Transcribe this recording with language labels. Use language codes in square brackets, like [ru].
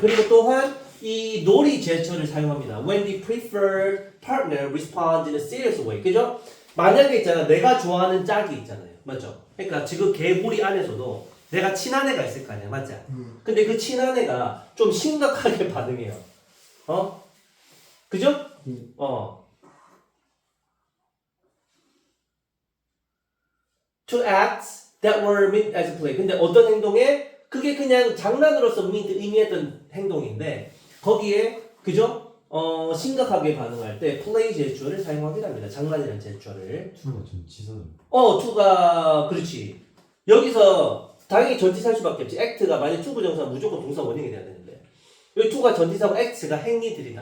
[ko] 그리고 또한 이 놀이 제스처를 사용합니다. [en] When the preferred partner responds in a serious way. [ko] 그죠? 만약에 있잖아. 내가 좋아하는 짝이 있잖아요. 맞죠? 그러니까 지금 개구리 안에서도 내가 친한 애가 있을 거 아니야. 맞지? 근데 그 친한 애가 좀 심각하게 반응해요. 그죠? [en] To acts that were meant as play. [ko] 근데 어떤 행동에 그게 그냥 장난으로서 의미했던 행동인데 거기에 그죠? 심각하게 반응할 때 플레이 제스처를 사용하기도 합니다. 장난이라는 제스처를. 투가 전치사는. 투가 그렇지. 여기서 당연히 전치사일 수밖에 없지. act가 만약 투 부정사 무조건 동사 원형이 돼야 되는데 여기 투가 전치사고 act가 행위들이다.